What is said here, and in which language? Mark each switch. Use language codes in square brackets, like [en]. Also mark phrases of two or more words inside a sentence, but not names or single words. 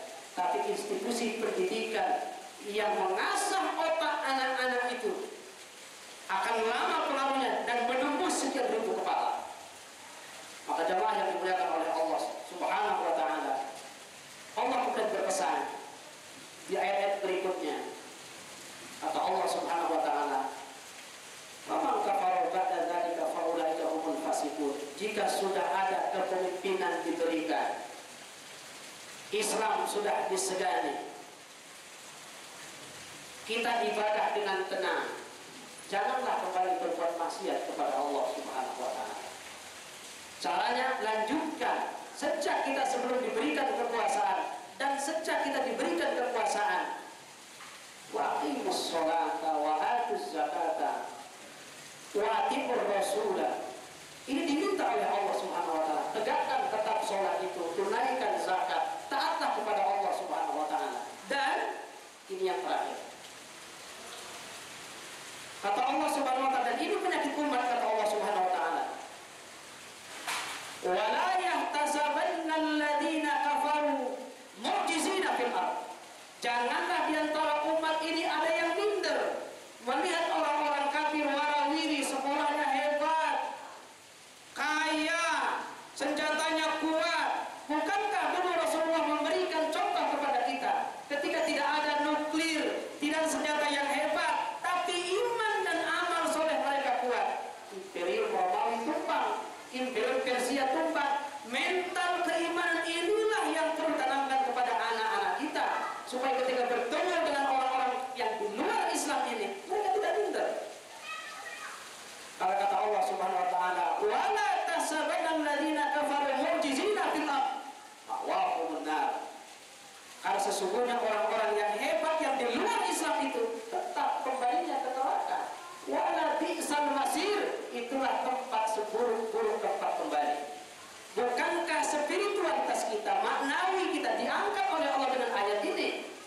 [id] Tapi institusi pendidikan yang mengasah otak anak-anak itu akan lama pengaruhnya dan menembus sekian ribu kepala. Maka jemaah yang dimuliakan oleh Allah [ar] سبحانه وتعالى, [id] Allah bukan berpesan di ayat-ayat berikutnya. Kata Allah [ar] سبحانه وتعالى فمن كفر بعد ذلك فأولئك هم الفاسقون." [id] Jika sudah ada kepemimpinan diberikan, Islam sudah disegani, kita ibadah dengan tenang, janganlah kembali berbuat maksiat kepada Allah [ar] سبحانه وتعالى. [id] Caranya, lanjutkan sejak kita sebelum diberikan kekuasaan dan sejak kita diberikan kekuasaan. [ar] وأقيموا الصلاة وآتوا الزكاة وأطيعوا الرسول. [id] Ini diminta oleh Allah [ar] سبحانه وتعالى. [id] Tegakkan tetap sholat itu, tunaikan zakat, taatlah kepada Allah [ar] سبحانه وتعالى. [id] Dan ini yang terakhir, kata Allah [ar] سبحانه وتعالى, [id] dan ini penyakit umat, kata Allah [ar] سبحانه وتعالى ولا يحسبن الذين كفروا معجزين في الأرض." [id] Janganlah di antara umat ini ada yang minder melihat orang-orang kafir warawiri, sekolahnya hebat, kaya, senjatanya kuat. Bukankah dulu Rasulullah memberikan contoh kepada kita ketika tidak ada nuklir, tidak ada senjata yang hebat, tapi iman dan amal soleh mereka kuat. Imperium Romawi tumbang, Imperium Persia tumbang. Mental keimanan inilah yang perlu tanamkan kepada anak-anak kita, supaya ketika bertemu dengan orang-orang yang di luar Islam ini, mereka tidak minder. Kalau kata Allah [ar] سبحانه وتعالى ولا تحسبن الذين كفروا معجزين في الأرض مأواهم النار." [id] Karena sesungguhnya orang-orang yang hebat yang di luar Islam itu tetap kembalinya ke neraka. [ar] ولبئس المصير, [id] itulah tempat seburuk-buruk tempat kembali. Bukankah spiritualitas kita, maknawi kita diangkat oleh Allah dengan ayat ini?